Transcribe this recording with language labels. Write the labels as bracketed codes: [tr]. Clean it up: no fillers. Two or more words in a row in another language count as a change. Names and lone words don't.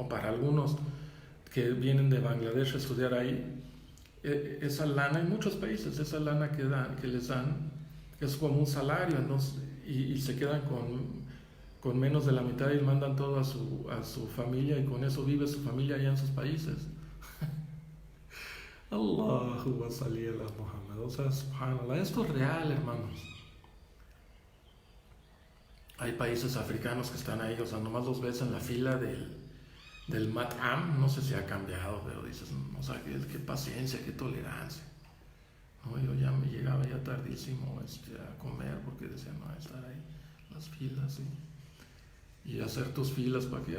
[es] Para algunos que vienen de Bangladesh a estudiar ahí, esa lana, en muchos países, esa lana que les dan es como un salario, entonces, y se quedan con menos de la mitad y mandan todo a su familia, y con eso vive su familia allá en sus países. [ar] الله وصل على محمد. [es] O sea, subhanallah, esto es real, hermanos. Hay países africanos que están ahí, o sea, nomás los ves en la fila del Matam, no sé si ha cambiado, pero dices, o sea, qué paciencia, qué tolerancia. No, yo ya me llegaba ya tardísimo a comer porque decía, no, estar ahí, las filas y hacer tus filas para que...